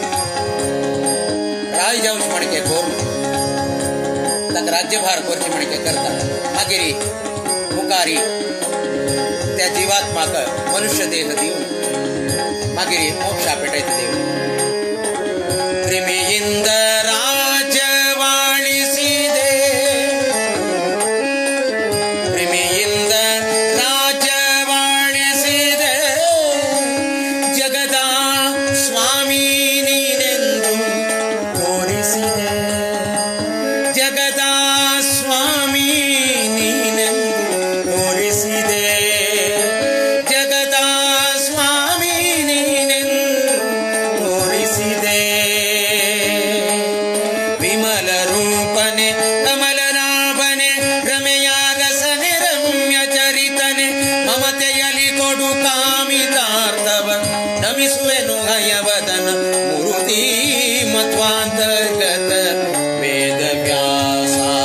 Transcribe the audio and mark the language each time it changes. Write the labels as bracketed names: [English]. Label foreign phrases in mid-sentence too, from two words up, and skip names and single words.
[Konkani] राय जावची म्हणके करून ताका राज्यभार करचे म्हणके करता मागीर मुखारी त्या जीवात्माक मनुष्य देह दिवन मागीर मोक्षा पेटयता देव क्रिमिಯಿಂದ [Kannada] ರಾಜವಾಳಿಸಿದೆ ಕ್ರಿಮಿಯಿಂದ ರಾಜವಾಳಿಸಿದೆ ಜಗದ ಸ್ವಾಮಿ ನೀನೆಂದು ತೋರಿಸಿದೆ ಜಗದ ಸ್ವಾಮಿ ನೀನೆಂದು ತೋರಿಸಿದೆ ಜಗದ ಸ್ವಾಮಿ ನೀನೆಂದು ತೋರಿಸಿದೆ ವಿಮಲ ರೂಪನೆ ಕಮಲನಾಭನೆ ರಮೆಯ ರಸನೆ ರಮ್ಯ ಚರಿತನೆ ಮಮತೆಯಲಿ ಕೊಡು ಕಾಮಿತಾರ್ಥವ ನಮಿಸುವೆನು ಹಯವದನ ಮೂರ್ತಿ ಮಧ್ವಾಂತರ್ಗತ ವೇದವ್ಯಾಸ